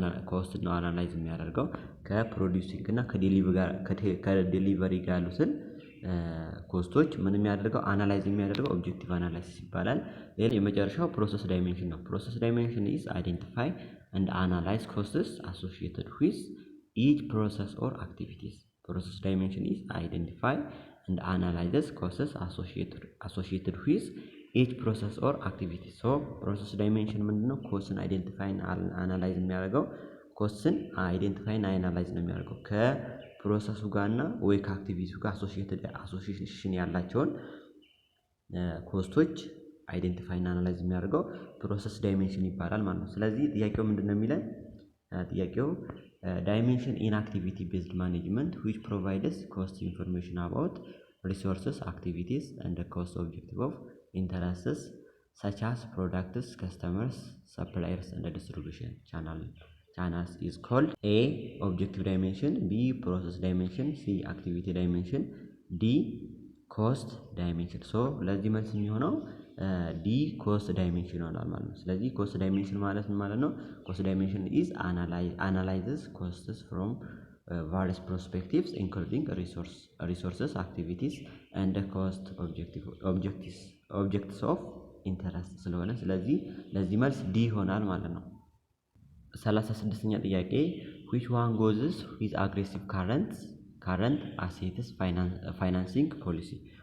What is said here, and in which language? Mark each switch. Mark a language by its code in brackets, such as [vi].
[am] ኮስት ነው አናላይዝ የሚያደርገው ከፕሮዲዩሲንግ እና ከዴሊቨሪ ጋር ያሉትን ኮስቶች ምን የሚያደርገው አናላይዝ የሚያደርገው ኦብጀክቲቭ አናላይሲስ ይባላል። ሌላ የመጨረሻው [en] ፕሮሰስ ዳይሜንሽን ነው። ፕሮሰስ ዳይሜንሽን is identify and analyze costs associated with each process or activities. Process dimension is identify and analyze costs associated with each process or activity. So process dimension [am] ምንድነው? ኮስትን አይደንቲፋይ አናላይዝ የሚያደርገው ኮስትን አይደንቲፋይ እና አናላይዝ ነው የሚያደርገው ከፕሮሰሱ ጋርና ወይ ከአክቲቪቲው ጋር አሶሲዬሽን ያላቸውን ኮስቶች አይደንቲፋይ እና አናላይዝ የሚያደርገው ፕሮሰስ ዳይሜንሽን ይባላል ማለት ነው። ስለዚህ ጥያቄው ምንድነው የሚለን? [en] ጥያቄው dimension in activity based management which provides cost information about resources, activities, and the cost objective of interests such as products, customers, suppliers, and the distribution channels is called A. Objective dimension, B. Process dimension, C. Activity dimension, D. Cost dimension. [am] So ለዚህ መልስ የሚሆነው ዲ ኮስት ዳይሜንሽን ይሆናል ማለት ነው። ስለዚህ ኮስት ዳይሜንሽን ማለት ምን ማለት ነው? [en] ኮስት ዳይሜንሽን ኢዝ analyzes costs from various perspectives including resources, activities, and the cost objectives of interest [am] ስለሆነ ስለዚህ ለዚህ መልስ ዲ ይሆናል ማለት ነው። 36ኛ ጥያቄ [en] which one goes with aggressive current assets financing policy?